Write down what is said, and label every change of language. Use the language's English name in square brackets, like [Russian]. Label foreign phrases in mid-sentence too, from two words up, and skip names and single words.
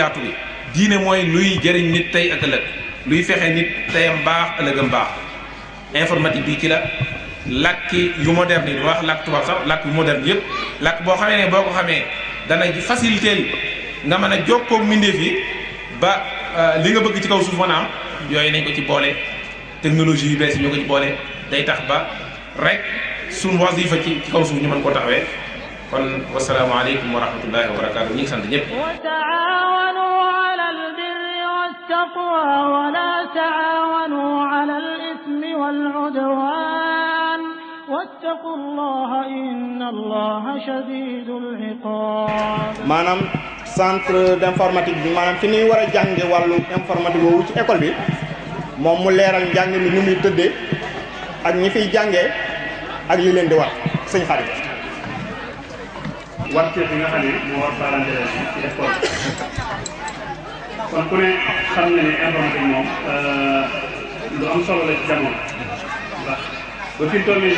[Wolof] yaatu bi diine mooy luy jëriñ nit tey ak ëllëg luy fexe nit teyam baax ëllëgam baax informatique bi ci la làkki yu moderne yi dama wax làkk tubaab sax làkk yu moderne yëpp làkk boo xamee ne boo ko xamee dana faciliter nga mën a jokkoo mbindeef yi ba li nga bëgg ci kaw suuf mën a am yooyu nañ ko ci boole technologie yu bees yi ñoo ko ci boole day tax ba rek suñ wasifa ci kaw suuf ñu mën koo taxawee kon [Arabic] والسلام عليكم ورحمة الله وبركاته [Wolof] ñu ngi sant ñëpp. [Arabic] التقوى ولا تعاونوا على الإثم والعدوان واتقوا الله إن الله شديد العقاب. [Wolof] maanaam [French] centre d'informatique [Wolof] bi maanaam fi ñuy war a jànge wàllu informatique boobu ci école bi moom mu leeral njàng mi ni muy tëddee ak ñi fiy jàngee ak li leen di war sëñ xarit. wàcce bi nga xam ne moo war [French] parents d'élèves [Wolof] ci école kon ku ne xam na ne informatique moom lu am solo la ci jamono ndax ba fi mu toll nii sax